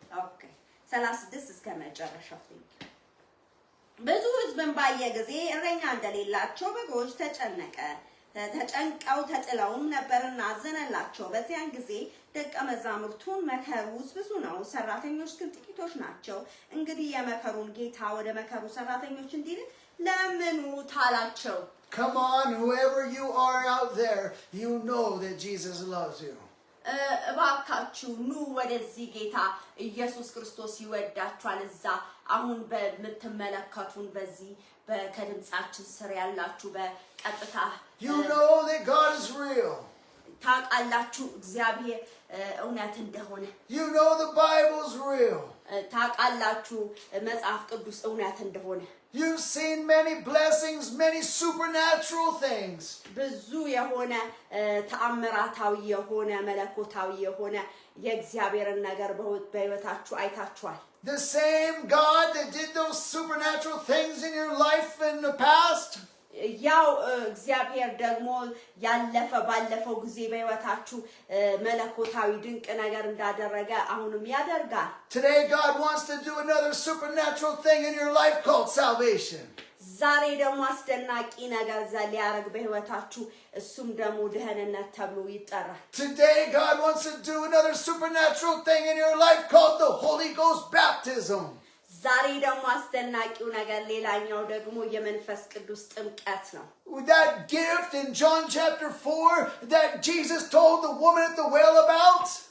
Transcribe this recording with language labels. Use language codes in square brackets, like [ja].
[am] ኦኬ 36 እስከ መጨረሻው። ብዙ ሕዝብን ባየ ጊዜ እረኛ እንደሌላቸው በጎች ተጨንቀው ተጥለውም ነበርና አዘነላቸው። በዚያን ጊዜ ደቀ መዛሙርቱን መከሩስ ብዙ ነው፣ ሰራተኞች ግን ጥቂቶች ናቸው። እንግዲህ የመከሩን ጌታ ወደ መከሩ ሰራተኞች እንዲልክ ለምኑት አላቸው። [en] Come on, whoever you are out there, you know that Jesus loves you. [am] እባካችሁ ኑ ወደዚህ ጌታ ኢየሱስ ክርስቶስ ይወዳችኋል። እዛ አሁን በምትመለከቱን በዚህ ከድምጻችን ስር ያላችሁ በቀጥታ [en] You know that God is real. [am] ታውቃላችሁ እግዚአብሔር እውነት እንደሆነ። [en] You know the Bible is real. [am] ታውቃላችሁ መጽሐፍ ቅዱስ እውነት እንደሆነ። [en] You've seen many blessings, many supernatural things. [am] ብዙ የሆነ ተአምራታዊ የሆነ መለኮታዊ የሆነ የእግዚአብሔርን ነገር በህይወታችሁ አይታችኋል። [en] The same God that did those supernatural things in your life in the past. [am] ያው እግዚአብሔር ደግሞ ባለፈው ጊዜ በህይወታችሁ መለኮታዊ ድንቅ ነገር እንዳደረገ አሁንም ያደርጋል። [en] Today God wants to do another supernatural thing in your life called salvation. [am] ዛሬ ደግሞ አስደናቂ ነገር ሊያደርግ በህይወታችሁ እሱም ደግሞ ደህንነት ተብሎ ይጠራል። [en] Today God wants to do another supernatural thing in your life called the Holy Ghost baptism. [am] ዛሬ ደግሞ አስደናቂው ነገር ሌላኛው ደግሞ የመንፈስ ቅዱስ ጥምቀት ነው። [en] That gift in John chapter 4 that Jesus told the woman at the well about.